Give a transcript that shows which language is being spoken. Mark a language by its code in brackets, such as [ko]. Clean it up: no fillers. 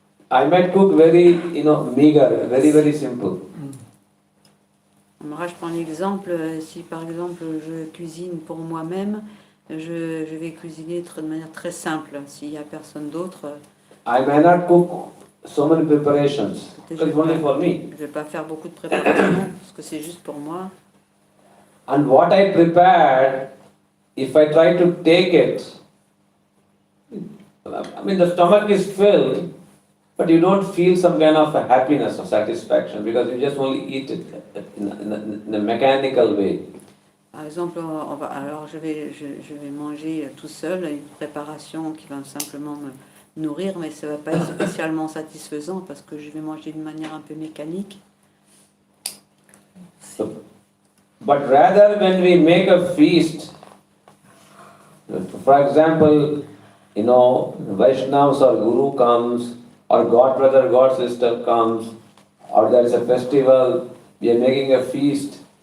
[en] I might cook very, meager, very, very simple. [fr] Moi, je prends l'exemple, si par exemple je cuisine pour moi-même, je vais cuisiner de manière très simple. S'il n'y a personne d'autre, [en] I may not cook so many preparations, [fr] peut-être [en] because it's only for me. [fr] je ne vais pas faire beaucoup de préparation parce que c'est juste pour moi. [en] And what I prepared, if I try to take it, the stomach is filled, but you don't feel some kind of a happiness or satisfaction because you just only eat it in a mechanical way. [fr] Par exemple, alors je vais manger tout seul une préparation qui va simplement me nourrir, mais ça ne va pas être spécialement satisfaisant parce que je vais manger de manière un peu mécanique. [en] But rather when we make a feast, for example, Vaishnavas or Guru comes, or God brother, God sister comes, or there is a festival, we are making a feast,